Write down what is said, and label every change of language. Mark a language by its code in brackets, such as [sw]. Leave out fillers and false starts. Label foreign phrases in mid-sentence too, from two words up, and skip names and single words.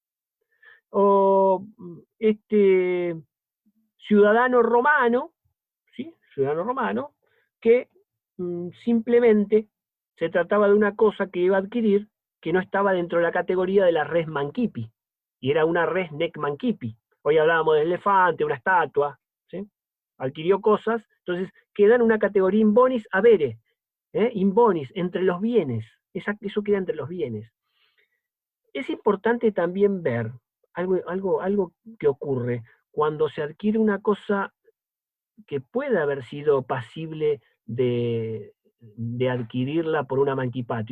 [es] O este ciudadano romano, ¿sí? Ciudadano romano, que simplemente se trataba de una cosa que iba a adquirir que no estaba dentro de la categoría de la [la] res mancipi, [es] y era una [la] res nec mancipi. [es] Hoy hablábamos del elefante, una estatua, ¿sí? Adquirió cosas, entonces queda en una categoría [la] in bonis avere, in bonis, [es] entre los bienes, eso queda entre los bienes. Es importante también ver algo que ocurre cuando se adquiere una cosa que puede haber sido pasible de adquirirla por una manquipatio.